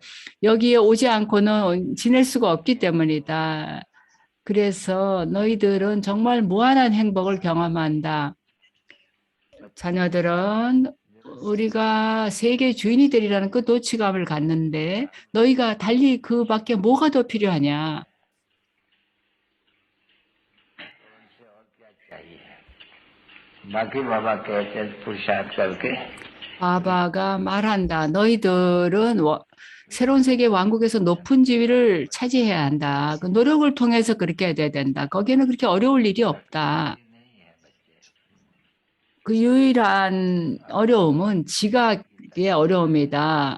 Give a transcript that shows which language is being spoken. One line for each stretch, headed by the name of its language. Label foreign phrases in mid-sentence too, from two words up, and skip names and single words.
Korean: 여기에 오지 않고는 지낼 수가 없기 때문이다. 그래서 너희들은 정말 무한한 행복을 경험한다. 자녀들은 우리가 세계 주인이 되리라는 그 도취감을 갖는데 너희가 달리 그 밖에 뭐가 더 필요하냐?
Hindi: बाकी बाबा कहते हैं पुरुषार्थ करके
Korean: 바바가 말한다. 너희들은 새로운 세계 왕국에서 높은 지위를 차지해야 한다. 그 노력을 통해서 그렇게 돼야 된다. 거기에는 그렇게 어려울 일이 없다. 그 유일한 어려움은 지각의 어려움이다.